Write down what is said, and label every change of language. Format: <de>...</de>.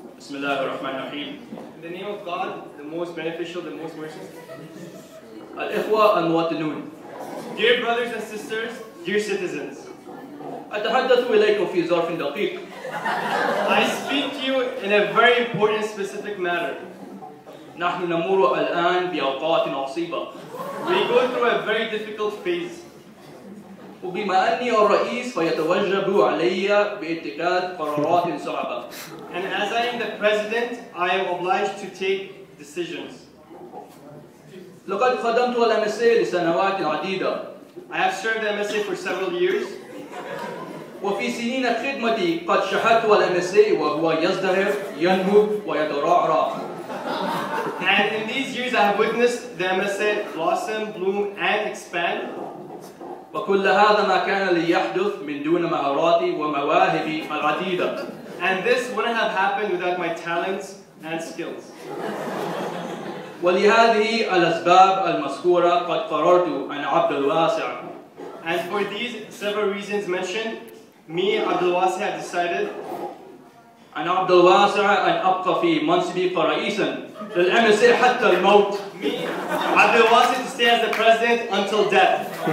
<en>In the name of God, the most beneficial, the most merciful.</en> <ar>الإخوة المواطنون.</ar> <en>Dear brothers and sisters, dear citizens,</en> <ar>أتحدث إليكم في ظرف دقيق.</ar> <en>I speak to you in a very important specific matter.</en> <ar>نحن نمر الآن بأوقات عصيبة.</ar> <en>We go through a very difficult phase.</en> <ar>وبما أني الرئيس فيتوجب علي باتخاذ قرارات صعبة.</ar> <en>And as I am the president, I am obliged to take decisions.</en> <ar>لقد خدمت الMSA لسنوات عديدة.</ar> <en>I have served the MSA for several years.</en> <ar>وفي سنين خدمتي قد شاهدت الMSA وهو يزدهر ينمو ويترعرع.</ar> <en>And in these years I have witnessed the MSA blossom, bloom and expand.</en> <ar>وكل هذا ما كان ليحدث من دون مهاراتي ومواهبي العديدة.</ar> <en>And this wouldn't have happened without my talents and skills.</en> <ar>ولهذه الأسباب المذكورة قد قررت أن عبد الواسع.</ar> <en>And for these several reasons mentioned, me, Abdul Wasi, have decided</en> <ar>أن عبد الواسع أن أبقى في منصبي كرئيسا للMSA حتى الموت.</ar> <en>Me, Abdul Wasi, to stay as the president until death.</en>